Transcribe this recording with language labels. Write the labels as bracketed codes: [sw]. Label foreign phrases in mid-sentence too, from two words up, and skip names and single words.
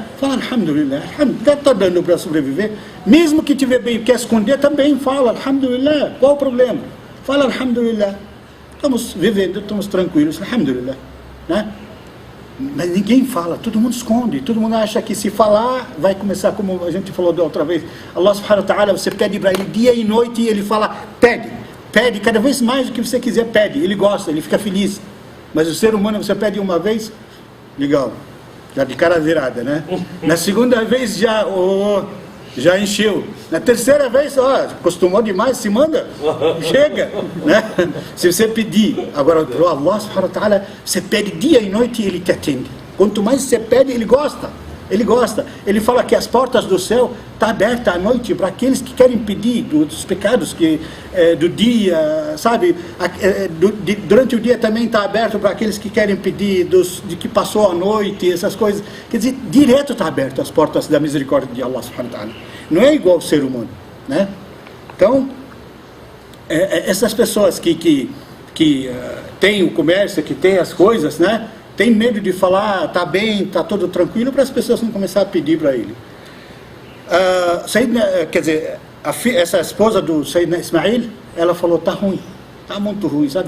[pt] Fala alhamdulillah, está dando para sobreviver. Mesmo que tiver bem, quer esconder, também fala alhamdulillah. Qual o problema? Fala alhamdulillah. Estamos vivendo, estamos tranquilos, alhamdulillah, né? Mas ninguém fala, todo mundo esconde, todo mundo acha que se falar, vai começar, como a gente falou da outra vez, [ar] الله سبحانه وتعالى, [pt] você pede para ele dia e noite e ele fala, pede cada vez mais do que você quiser, pede, ele gosta, ele fica feliz. Mas o ser humano, você pede uma vez, legal, já de cara virada, né? Na segunda vez já encheu. Na terceira vez, acostumou demais, se manda, chega, né? Se você pedir, agora para [ar] الله سبحانه وتعالى, [pt] você pede dia e noite e ele te atende. Quanto mais você pede, ele gosta. Ele fala que as portas do céu estão abertas à noite para aqueles que querem pedir dos pecados do dia, sabe? Durante o dia também está aberto para aqueles que querem pedir de que passou a noite, essas coisas. Quer dizer, direto está aberto as portas da misericórdia de [ar] الله سبحانه وتعالى. [pt] Não é igual ao ser humano, né? Então, essas pessoas que têm o comércio, que têm as coisas, né? Tem medo de falar, está bem, está tudo tranquilo, para as pessoas não começar a pedir para ele. Quer dizer, essa esposa do Sayyidina Ismail, ela falou, está ruim, está muito ruim, sabe?